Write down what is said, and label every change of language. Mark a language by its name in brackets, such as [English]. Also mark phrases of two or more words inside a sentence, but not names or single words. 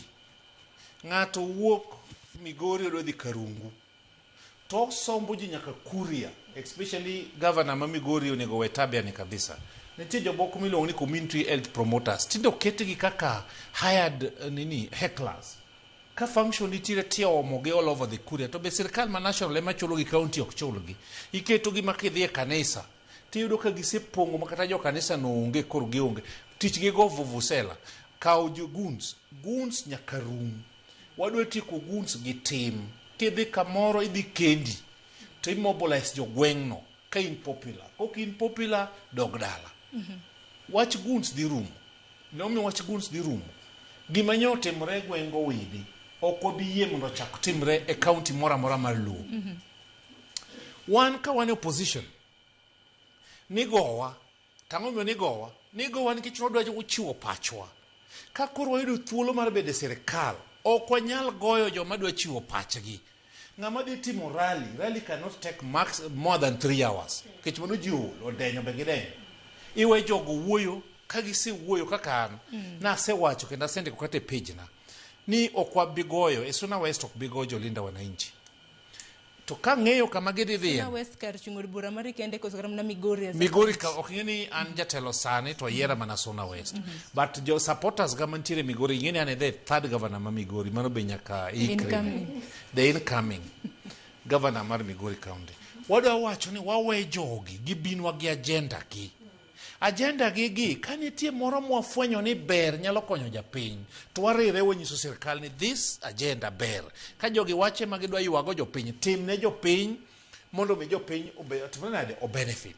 [Luo (Kenya and Tanzania)] Ng'ato wuok Migori odwa dhi Karungu. To sombo ji nyaka Kuria, especially governor ma Migori onego we tabia ni kabisa. Nitie jomoko miluongo ni [English] community health promoters. [Luo (Kenya and Tanzania)] Tindo ketgi kaka [English] hired hecklers. [Luo (Kenya and Tanzania)] Ka function nitiere tiyo omogi [English] all over the Kuria. [Luo (Kenya and Tanzania)] To be sirkal ma national ema chulo gi county ok chulgi. Iketo gi makidhi e kanisa. Tiyudo ka gisepongo makata jo kanisa no onge kor gionge. Tich gi go vuvusela. Kao jo goons. Goons nyaka rum. Wadwa tieko goons gi tim. Kidhi kamoro idhi kendi to immobilize jo gweng'no ka in popular. Ok in popular dog dala. Wach goons dhi rumo. Nomi wach goons dhi rumo. Gima nyotimre gweng'go widi ok obi yie mondo chak timre e county mora mora mar Luo. Wan ka wan opposition nigowa tang'o nigowa nikech nodwa chiwo pachwa. Ka koro wayudo thuolo mar bedo e sirkal ok wanyal goyo joma dwa chiwo pachgi. Ng'ama dhi timo [English] rally cannot take more than 3 hours. [Luo (Kenya and Tanzania)] Kech mano ji odenyo be gidenyo. Iwe jogo wuoyo, ka gisewuoyo kaka an, nasewacho kendo asendiko kata e page na ni ok wabigoyo, e Suna West ok bigoyo jolinda wananchi. To ka ng'eyo kama gidhi Suna West kar chung'od bura mari kende koso kama na Migori. Migori ka ok ng'eni an jatelo sani to yiera mana Suna West. But jo supporters ga mantiere Migori ng'eni an [English] the third governor [Luo (Kenya and Tanzania)] ma Migori, mano be nyaka [English] the incoming governor [Luo (Kenya and Tanzania)] mar Migori County. Wadwa wacho ni wawe jogi gibinwa gi agenda gi. Agenda gi ka nitie moro mwafwenyo ni ber nyalo konyo japiny to warire wanyiso sirkal ni [English] this agenda [Luo (Kenya and Tanzania)] ber. Ka jogi wache ma gidwa yuago jopiny, tim ne jopiny mondo mi jopiny o benefit.